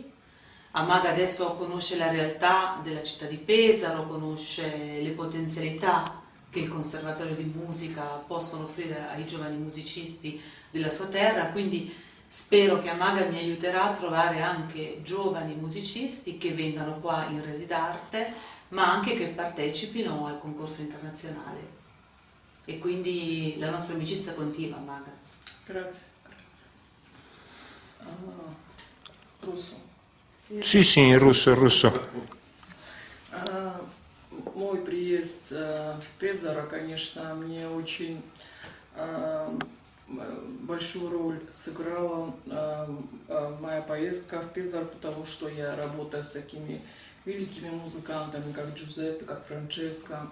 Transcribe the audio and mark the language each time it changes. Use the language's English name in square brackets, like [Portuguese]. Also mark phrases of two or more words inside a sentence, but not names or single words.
[Italian] Amaga adesso conosce la realtà della città di Pesaro, conosce le potenzialità che il Conservatorio di Musica possono offrire ai giovani musicisti della sua terra, quindi spero che Amaga mi aiuterà a trovare anche giovani musicisti che vengano qua in Residarte, ma anche che partecipino al concorso internazionale. E quindi la nostra amicizia continua, Amaga. Grazie, grazie. Руссо. Sì, sì, in russo, in russo. [Russian] Мой приезд в Пезаро, конечно, мне очень большую роль сыграла моя поездка в Пезаро, потому что я работаю с такими великими музыкантами, как Джузеппе, как Франческо.